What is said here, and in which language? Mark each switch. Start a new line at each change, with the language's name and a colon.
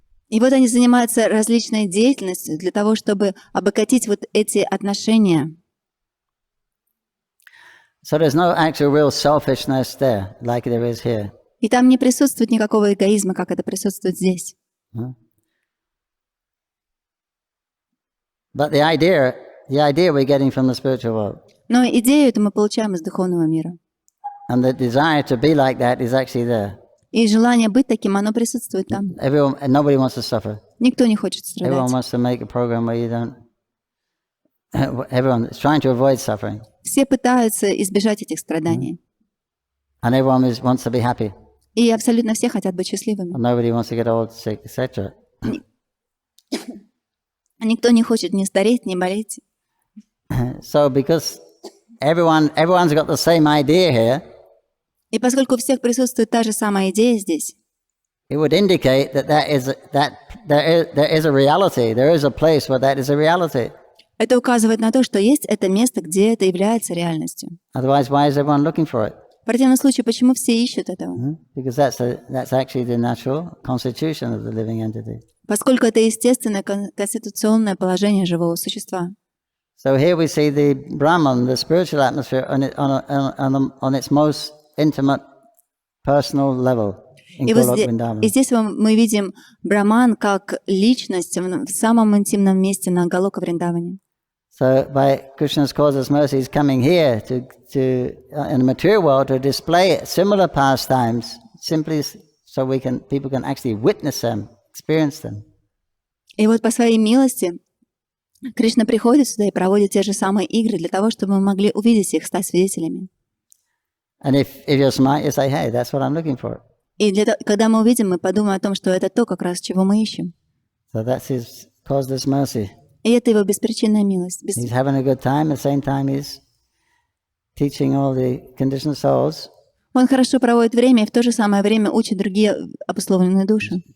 Russian: И вот они занимаются различной деятельностью для того, чтобы обогатить вот эти отношения.
English: So there's no actual real selfishness there, like there is here.
Russian: И там не присутствует никакого эгоизма, как это присутствует здесь.
English: But the idea we're getting from the spiritual world.
Russian: Но идею эту мы получаем из духовного мира.
English: And the desire to be like that is actually there.
Russian: И желание быть таким, оно присутствует там.
English: Nobody wants to suffer.
Russian: Никто не хочет
English: Everyone
Russian: страдать.
English: wants to make a program where you don't. Everyone is trying to avoid suffering,
Russian: Все пытаются избежать этих страданий.
English: and everyone wants to be happy.
Russian: И абсолютно все хотят быть счастливыми.
English: And nobody wants to get old, sick, etc.
Russian: Никто не хочет ни стареть, ни болеть.
English: So because everyone's got the same idea here,
Russian: И поскольку у всех присутствует та же самая идея здесь,
English: it would indicate that there is a reality, there is a place where that is a reality.
Russian: Это указывает на то, что есть это место, где это является реальностью.
English: Otherwise, why is everyone looking for it?
Russian: В противном случае, почему все ищут этого?
English: Because that's actually the natural constitution of the living entity.
Russian: Поскольку это естественное конституционное положение живого существа.
English: So here we see the Brahman, the spiritual atmosphere, on its most intimate, personal level.
Russian: И здесь мы видим Браман как личность в самом интимном месте на Галока Вриндаване.
English: So by Krishna's causeless mercy, he's coming here to in the material world to display similar pastimes, simply so people can actually witness them, experience them.
Russian: И вот по своей милости Кришна приходит сюда и проводит те же самые игры для того, чтобы мы могли увидеть их, стать свидетелями.
English: And if you're smart, you say, hey, that's what I'm looking for.
Russian: И когда мы увидим, мы подумаем о том, что это то, как раз чего мы ищем.
English: So that's his causeless mercy.
Russian: И это его беспричинная милость.
English: He's having a good time, at the same time he's teaching all the conditioned souls.
Russian: Он хорошо проводит время и в то же самое время учит другие обусловленные души.